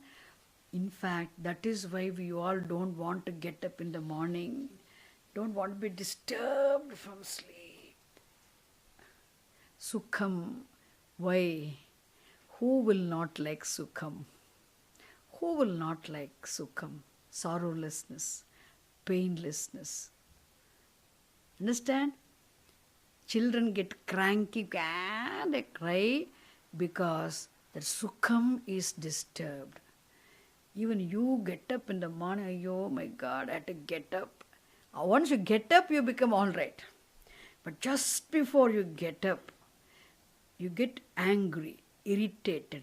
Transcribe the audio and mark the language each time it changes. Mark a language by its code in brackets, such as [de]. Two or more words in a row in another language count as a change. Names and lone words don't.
[en] In fact, that is why we all don't want to get up in the morning. Don't want to be disturbed from sleep. Sukham. Why? Who will not like Sukham? Who will not like Sukham? Sorrowlessness, painlessness. Understand? Children get cranky, they cry because that Sukham is disturbed. Even you get up in the morning, oh my God, I had to get up. Once you get up, you become all right. But just before you get up, you get angry, irritated.